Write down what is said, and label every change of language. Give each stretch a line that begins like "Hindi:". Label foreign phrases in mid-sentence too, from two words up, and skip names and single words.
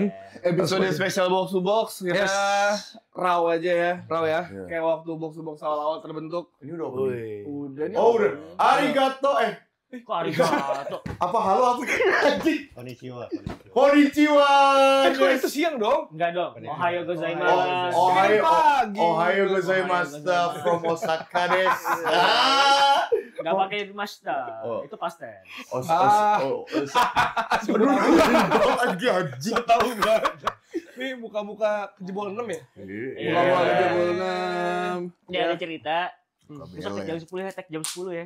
Indonesian: Episode spesial
English: box to box
Indonesian: kita raw aja ya. Raw ya? Kayak waktu
English: box to box
Indonesian: awal-awal terbentuk. Ini udah apa? Udah nih. Oh udah. Arigato Kok arigato? apa halo apa anjing? Konnichiwa. Konnichiwa. Kok itu siang dong? Enggak dong.
Japanese: おはようございます. おはようございます
English: from Osaka
Japanese: desu.
Indonesian: Enggak pakai masta. Oh. Itu pasten. Anjing. Tahu enggak? Nih muka-muka kejebol 6 ya? Iya. Awal aja Iya. bulan. Ini ada cerita. Besok jam 10 ya, jam 10 ya.